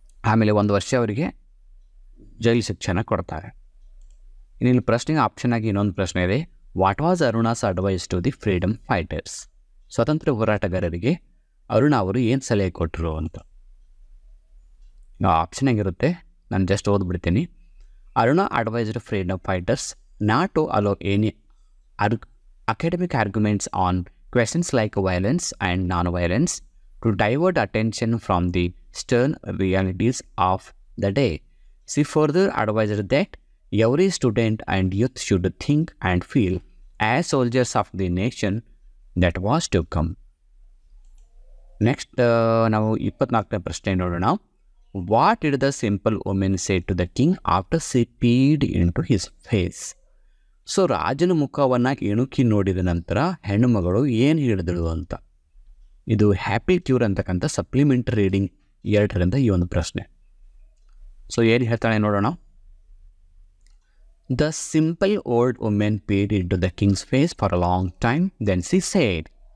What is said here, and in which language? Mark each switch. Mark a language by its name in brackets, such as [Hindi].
[Kannada] ಆಮೇಲೆ 1 ವರ್ಷ ಅವರಿಗೆ ಜೈಲು ಶಿಕ್ಷೆನ ಕೊಡ್ತಾರೆ. ಇನ್ನಿಲ್ಲಿ ಪ್ರಶ್ನೆಗೆ ಆಪ್ಷನ್ ಆಗಿ ಇನ್ನೊಂದು ಪ್ರಶ್ನೆ ಇದೆ, [English] What was Aruna's advice to the freedom fighters? [Kannada] ಸ್ವತಂತ್ರ ಹೋರಾಟಗಾರರಿಗೆ ಅರುಣಾ ಅವರು ಏನು ಸಲಹೆ ಕೊಟ್ಟರು ಅಂತ. ಆಪ್ಷನ್ ಆಗಿರುತ್ತೆ, ನಾನು just ಓದ್ಬಿಡ್ತೀನಿ. [English] Aruna advised freedom fighters not to allow any academic arguments on questions like violence and non-violence, to divert attention from the stern realities of the day. She further advised that every student and youth should think and feel as soldiers of the nation that was to come. [Kannada] Next, ನಾವು 24ನೇ ಪ್ರಶ್ನೆ ನೋಡೋಣ. [English] What did the simple woman say to the king after she peered into his face? [Kannada] So ರಾಜನ ಮುಖವನ್ನು ಇಣುಕಿ ನೋಡಿದ ನಂತರ ಹೆಣ್ಣು ಮಗಳು ಏನು ಹೇಳಿದಳು ಅಂತ. ಇದು ಹ್ಯಾಪಿ ಕ್ಯೂರ್ ಅಂತಕ್ಕಂಥ ಸಪ್ಲಿಮೆಂಟರಿ ರೀಡಿಂಗ್ 2ರಿಂದ ಈ ಒಂದು ಪ್ರಶ್ನೆ. ಸೊ ಏನು ಹೇಳ್ತಾಳೆ ನೋಡೋಣ. [English] The simple old women peered into the king's face for a long time, then she said.